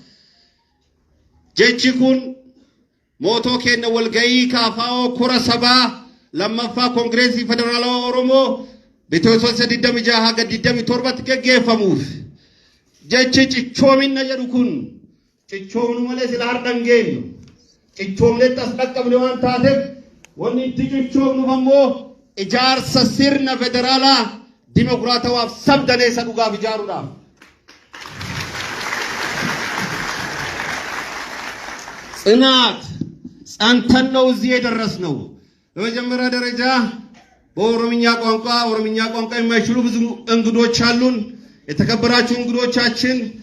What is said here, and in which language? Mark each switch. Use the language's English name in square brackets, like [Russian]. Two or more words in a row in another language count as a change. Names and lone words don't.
[Oromo] jechi kun mootoo keenya walgahii kaafaa'oo kora sabaa lammaffaa koongireesii federaalawaa Oromoo bitootessa 26 haga 27tti gaggeeffamuuf jechi cichoominna jedhu kun cichoomnu malee sila har'an geenyu cichoomnetti as dhaqqabne waan taateef wanni itti cichoomnuuf ammoo ijaarsa sirna federaalaa dimokiraatawaaf sabdaneessa dhugaaf ijaaruudhaaf [Amharic] ጽናት ጸንተን ነው እዚህ የደረስነው። በመጀመሪያ ደረጃ በኦሮምኛ ቋንቋ የማይችሉ ብዙ እንግዶች አሉን። የተከበራችሁ እንግዶቻችን